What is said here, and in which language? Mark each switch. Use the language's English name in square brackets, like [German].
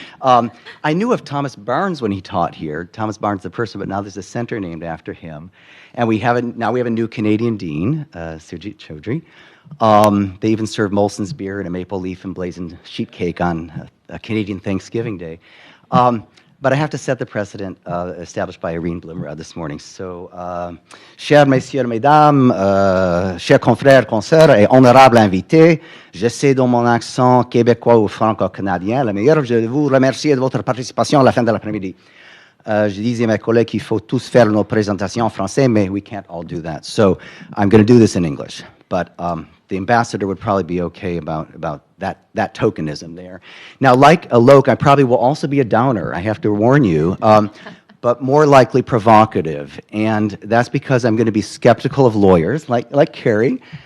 [English] I knew of Thomas Barnes when he taught here. Thomas Barnes, the person, but now there's a center named after him, and now we have a new Canadian dean, Sujit Chaudhry. They even serve Molson's beer and a maple leaf emblazoned sheet cake on a Canadian Thanksgiving Day. But I have to set the precedent established by Irene Blumerud this morning. [French] So, chers messieurs, mesdames, chers confrères, consoeurs et honorables invités, j'essaie dans mon accent québécois ou franco-canadien, le meilleur, je vous remercie de votre participation à la fin de l'après-midi. Je disais à mes collègues qu'il faut tous faire nos présentations en français, mais [English] we can't all do that. So I'm going to do this in English. But the ambassador would probably be okay about that tokenism there. Now, like Alok, I probably will also be a downer, I have to warn you, but more likely provocative. And that's because I'm going to be skeptical of lawyers, like Carrie.